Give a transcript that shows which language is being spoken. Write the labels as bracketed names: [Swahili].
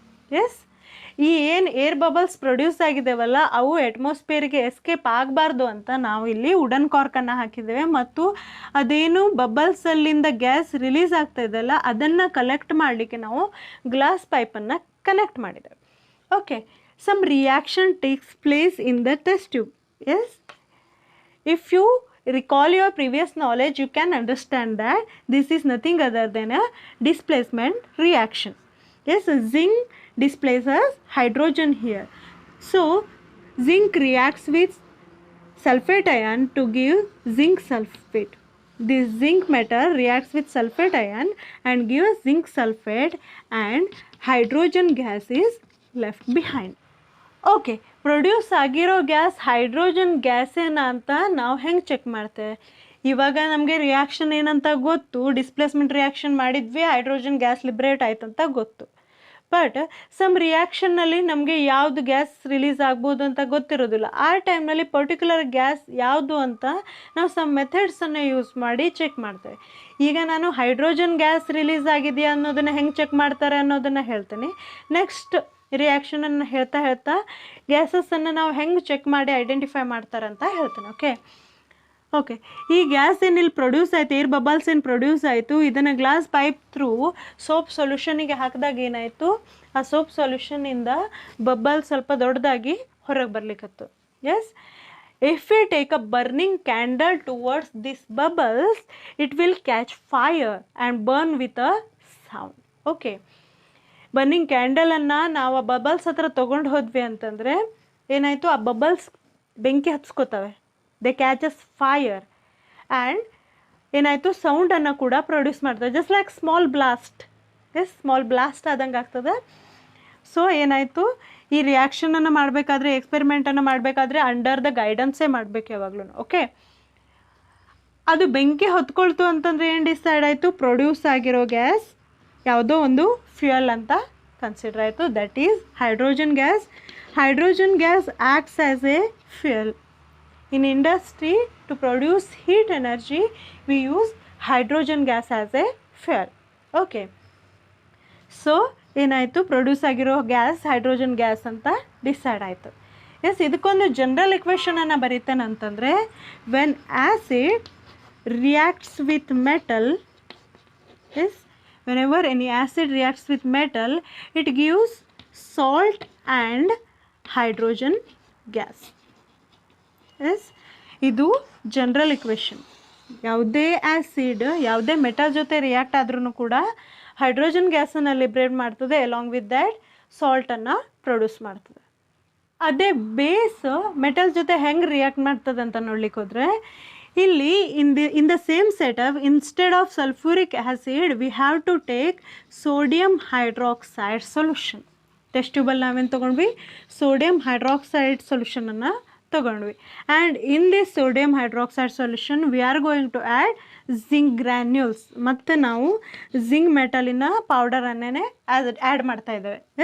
[Kannada] Yes, ಈ ಏನು air bubbles produce ಆಗಿದ್ದೇವಲ್ಲ ಅವು ಅಟ್ಮಾಸ್ಫಿಯರ್ಗೆ ಎಸ್ಕೇಪ್ ಆಗಬಾರ್ದು ಅಂತ ನಾವು ಇಲ್ಲಿ ವುಡನ್ ಕಾರ್ಕನ್ನು ಹಾಕಿದ್ದೇವೆ, ಮತ್ತು ಅದೇನು ಬಬಲ್ಸಲ್ಲಿಂದ ಗ್ಯಾಸ್ ರಿಲೀಸ್ ಆಗ್ತಾ ಇದೆಯಲ್ಲ ಅದನ್ನು ಕಲೆಕ್ಟ್ ಮಾಡಲಿಕ್ಕೆ ನಾವು ಗ್ಲಾಸ್ ಪೈಪನ್ನು ಕನೆಕ್ಟ್ ಮಾಡಿದ್ದೇವೆ. [English] Okay, some reaction takes place in the test tube. Yes, if you recall your previous knowledge, you can understand that this is nothing other than a displacement reaction. Yes, zinc displaces hydrogen here. So, zinc reacts with sulfate ion to give zinc sulfate. This zinc metal reacts with sulfate ion and gives zinc sulfate, and hydrogen gas is left behind. [Kannada] Okay, produce ಆಗಿರೋ gas hydrogen gas ಏನಂತ ನಾವು ಹೆಂಗೆ check ಮಾಡ್ತೇವೆ? ಇವಾಗ ನಮಗೆ reaction ಏನಂತ ಗೊತ್ತು, displacement reaction ಮಾಡಿದ್ವಿ, ಹೈಡ್ರೋಜನ್ ಗ್ಯಾಸ್ ಲಿಬ್ರೇಟ್ ಆಯ್ತಂತ ಗೊತ್ತು. ಬಟ್ ಸಮ್ ರಿಯಾಕ್ಷನ್ನಲ್ಲಿ ನಮಗೆ ಯಾವುದು ಗ್ಯಾಸ್ ರಿಲೀಸ್ ಆಗ್ಬೋದು ಅಂತ ಗೊತ್ತಿರೋದಿಲ್ಲ. ಆ ಟೈಮ್ನಲ್ಲಿ ಪರ್ಟಿಕ್ಯುಲರ್ ಗ್ಯಾಸ್ ಯಾವುದು ಅಂತ ನಾವು ಸಮ್ ಮೆಥಡ್ಸನ್ನು ಯೂಸ್ ಮಾಡಿ ಚೆಕ್ ಮಾಡ್ತೇವೆ. ಈಗ ನಾನು ಹೈಡ್ರೋಜನ್ ಗ್ಯಾಸ್ ರಿಲೀಸ್ ಆಗಿದೆಯಾ ಅನ್ನೋದನ್ನು ಹೆಂಗೆ ಚೆಕ್ ಮಾಡ್ತಾರೆ ಅನ್ನೋದನ್ನು ಹೇಳ್ತೀನಿ. ನೆಕ್ಸ್ಟ್ ರಿಯಾಕ್ಷನನ್ನು ಹೇಳ್ತಾ ಗ್ಯಾಸಸ್ಸನ್ನು ನಾವು ಹೆಂಗೆ ಚೆಕ್ ಮಾಡಿ ಐಡೆಂಟಿಫೈ ಮಾಡ್ತಾರೆ ಅಂತ ಹೇಳ್ತೀನಿ. ಓಕೆ, ಈ ಗ್ಯಾಸ್ ಏನಿಲ್ಲಿ ಪ್ರೊಡ್ಯೂಸ್ ಆಯಿತು, ಏರ್ ಬಬಲ್ಸ್ ಏನು ಪ್ರೊಡ್ಯೂಸ್ ಆಯಿತು, ಇದನ್ನು ಗ್ಲಾಸ್ ಪೈಪ್ ಥ್ರೂ ಸೋಪ್ ಸೊಲ್ಯೂಷನಿಗೆ ಹಾಕಿದಾಗ ಏನಾಯಿತು, ಆ ಸೋಪ್ ಸೊಲ್ಯೂಷನಿಂದ ಬಬಲ್ ಸ್ವಲ್ಪ ದೊಡ್ಡದಾಗಿ ಹೊರಗೆ ಬರ್ಲಿಕ್ಕತ್ತು. [English] Yes, if we take a burning candle towards these bubbles, it will catch fire and burn with a sound. [Kannada] Okay, burning ಕ್ಯಾಂಡಲನ್ನು ನಾವು ಆ ಬಬಲ್ಸ್ ಹತ್ರ ತೊಗೊಂಡು ಹೋದ್ವಿ ಅಂತಂದರೆ ಏನಾಯಿತು, ಆ ಬಬಲ್ಸ್ ಬೆಂಕಿ ಹಚ್ಕೋತವೆ, [English] they catches fire, [Kannada] ಆ್ಯಂಡ್ ಏನಾಯಿತು ಸೌಂಡನ್ನು ಕೂಡ ಪ್ರೊಡ್ಯೂಸ್ ಮಾಡ್ತವೆ, [English] Just like small blast. [Kannada] S, small blast ಆದಂಗೆ ಆಗ್ತದೆ. ಸೊ ಏನಾಯಿತು, ಈ ರಿಯಾಕ್ಷನನ್ನು ಮಾಡಬೇಕಾದ್ರೆ, ಎಕ್ಸ್ಪೆರಿಮೆಂಟನ್ನು ಮಾಡಬೇಕಾದ್ರೆ [English] under the ಗೈಡೆನ್ಸೇ [Kannada] ಮಾಡಬೇಕು ಯಾವಾಗಲೂ. ಓಕೆ, ಅದು ಬೆಂಕಿ ಹೊತ್ಕೊಳ್ತು ಅಂತಂದರೆ ಏನು ಡಿಸೈಡ್ ಆಯಿತು, ಪ್ರೊಡ್ಯೂಸ್ ಆಗಿರೋ ಗ್ಯಾಸ್ ಯಾವುದೋ ಒಂದು ಫ್ಯೂಯಲ್ ಅಂತ ಕನ್ಸಿಡರ್ ಆಯಿತು, [English] That is hydrogen gas. Hydrogen gas acts as a fuel. In industry to produce heat energy we use hydrogen gas as a fuel. [Kannada] Okay, so ಏನಾಯಿತು, ಪ್ರೊಡ್ಯೂಸ್ ಆಗಿರೋ gas hydrogen gas ಅಂತ decide ಆಯಿತು. [English] yes, [Kannada] ಇದಕ್ಕೊಂದು general ಇಕ್ವೇಷನನ್ನು ಬರೀತೇನೆ ಅಂತಂದರೆ, [English] When acid reacts with metal, yes, whenever any acid reacts with metal, it gives salt and hydrogen gas. [Kannada] Yes, ಇದು general equation. ಯಾವುದೇ acid ಯಾವುದೇ metal ಜೊತೆ ರಿಯಾಕ್ಟ್ ಆದ್ರೂ ಕೂಡ ಹೈಡ್ರೋಜನ್ ಗ್ಯಾಸನ್ನು ಲಿಬ್ರೇಟ್ ಮಾಡ್ತದೆ, [English] along with that [Kannada] ಸಾಲ್ಟನ್ನು ಪ್ರೊಡ್ಯೂಸ್ ಮಾಡ್ತದೆ. ಅದೇ ಬೇಸ್ ಮೆಟಲ್ ಜೊತೆ ಹೆಂಗೆ ರಿಯಾಕ್ಟ್ ಮಾಡ್ತದೆ ಅಂತ ನೋಡ್ಲಿಕ್ಕೆ ಹೋದರೆ, ಇಲ್ಲಿ [English] in the same setup, instead of sulfuric acid we have to take sodium hydroxide solution. [Kannada] Test ಟ್ಯೂಬಲ್ಲಿ ನಾವೇನು ತೊಗೊಂಡ್ವಿ, ಸೋಡಿಯಂ ಹೈಡ್ರಾಕ್ಸೈಡ್ ಸೊಲ್ಯೂಷನನ್ನು ತೊಗೊಂಡ್ವಿ. [English] And in this sodium hydroxide solution we are going to add zinc granules. [Kannada] ಮತ್ತು ನಾವು zinc ಮೆಟಲಿನ ಪೌಡರನ್ನೇ add ಮಾಡ್ತಾ ಇದ್ದೇವೆ.